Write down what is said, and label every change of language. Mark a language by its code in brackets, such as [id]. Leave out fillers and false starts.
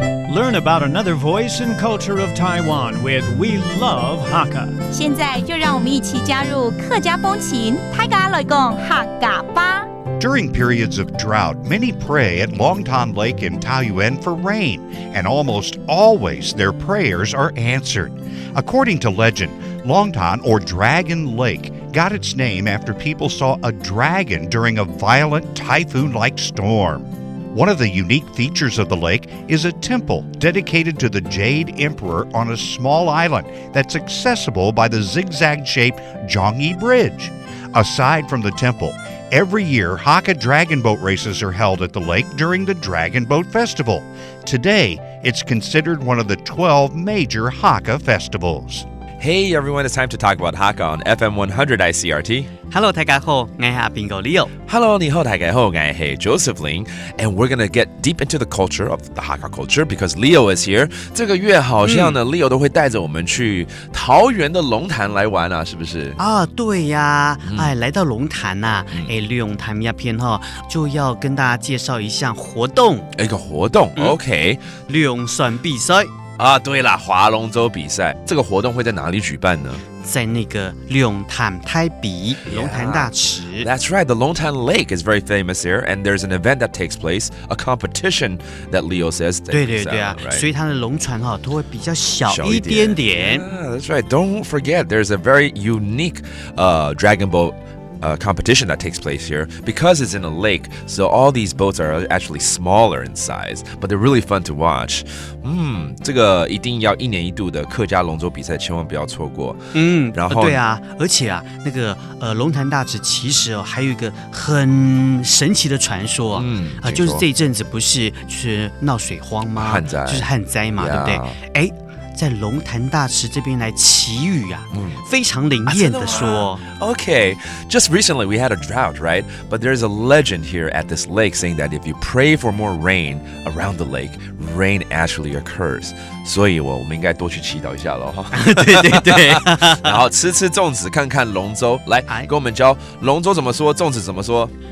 [en] learn about another voice and culture of Taiwan with We Love Hakka. [zh] 现在就让我们一起加入客家风情，大家来讲客家吧。 [en] During periods of drought, many pray at Longtan Lake in Taoyuan for rain, and almost always their prayers are answered. According to legend, Longtan, or Dragon Lake, got its name after people saw a dragon during a violent typhoon-like storm. One of the unique features of the lake is a temple dedicated to the Jade Emperor on a small island that's accessible by the zigzag-shaped Zhongyi Bridge. Aside from the temple, every year Hakka dragon boat races are held at the lake during the Dragon Boat Festival. Today, it's considered one of the 12 major Hakka festivals. Hey everyone, it's time to talk about Hakka on FM 100 Icrt. [zh] Hello， 大家好，我是Bingo Leo。 [en] Hello， [zh] 你好，大家好，我是 [en] Joseph Ling, and we're gonna get deep into the culture of the Hakka culture because Leo is here. [zh] 这个月好像呢，Leo 都会带着我们去桃园的龙潭来玩啊，是不是？啊，对呀，来到龙潭呐，龙潭那边哈，就要跟大家介绍一项活动。一个活动 ，OK，龙船比赛。啊，对啦，划龙舟比赛，这个活动会在哪里举办呢？在那个龙潭台比龙潭大池。 [en] That's right, the Longtan Lake is very famous here, and there's an event that takes place, a competition that Leo says. [zh] 对啊，所以它的龙船哈都会比较小一点点。 [en] Yeah, that's right. Don't forget, there's a very unique dragon boat competition that takes place here because it's in a lake, so all these boats are actually smaller in size, but they're really fun to watch. [zh] 这个一定要一年一度的客家龙舟比赛，千万不要错过。然后对啊，而且啊，那个龙潭大池其实还有一个很神奇的传说，就是这一阵子不是就是闹水荒吗？旱灾，就是旱灾嘛，对不对？在龙潭大池这边来祈雨啊，非常灵验的说。 [en] Okay, just recently we had a drought, right? But there's a legend here at this lake saying that if you pray for more rain around the lake, rain actually occurs. [zh] 所以我们应该多去祈祷一下咯。对。然后吃粽子，看看龙舟，来跟我们教龙舟怎么说，粽子怎么说。